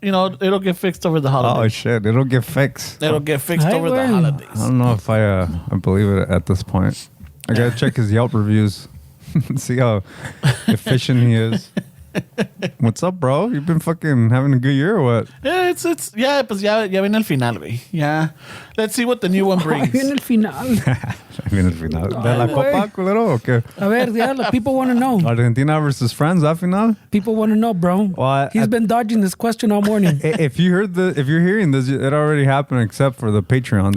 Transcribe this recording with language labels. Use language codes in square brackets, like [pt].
[en] You know, it'll get fixed over the holidays. Oh shit, it'll get fixed. It'll get fixed over the holidays. I don't know if I believe it at this point. I gotta check his Yelp reviews, see how efficient he is. What's up, bro? You've been fucking having a good year or what? Yeah, yeah, [es] pues ya viene el final, güey. [en] Yeah. Let's see what the new one brings. [es] Viene el final. Viene el final. ¿De la Copa, culero, o qué? A ver, [en] yeah, people want to know. Argentina versus France, that final? People want to know, bro. Well, He's been dodging this question all morning. If you're hearing this, it already happened except for the Patreons.